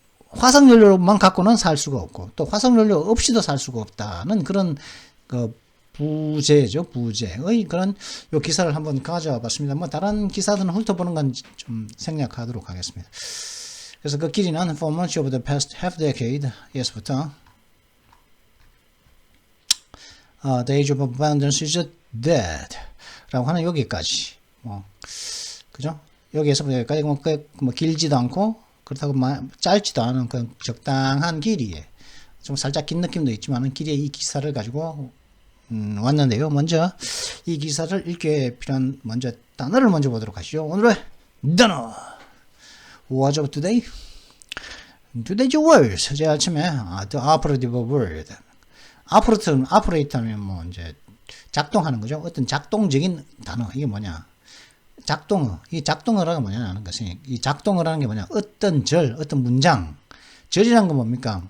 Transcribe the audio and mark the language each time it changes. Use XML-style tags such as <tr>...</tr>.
<ko>화석연료만 갖고는 살 수가 없고, 또 화석연료 없이도 살 수가 없다는 그런, 부제의 그런 요 기사를 한번 가져와 봤습니다. 뭐, 다른 기사들은 훑어보는 건 좀 생략하도록 하겠습니다. 그래서 그 길이는</ko> <en>for much of the past half decade,</en> <ko>예서부터</ko> <en>The Age of Abundance is Dead</en> <ko>라고 하는 여기까지 그죠? 여기에서 여기까지 뭐 길지도 않고 그렇다고 짧지도 않은 그 적당한 길이에 좀 살짝 긴 느낌도 있지만 길이의 이 기사를 가지고 왔는데요. 먼저 이 기사를 읽기에 필요한 먼저 단어를 먼저 보도록 하시죠. 오늘의 단어</ko> <en>What's up today? Today's words.</en> <ko>제일 아침에</ko> <en>the operative word.</en> <ko>아프레이터면 뭐 이제 작동하는 거죠. 어떤 작동적인 단어. 이게 뭐냐. 작동어. 이 작동어라는 게 뭐냐는 것이, 이 작동어라는 게 뭐냐. 어떤 절, 어떤 문장. 절이란 건 뭡니까?</ko>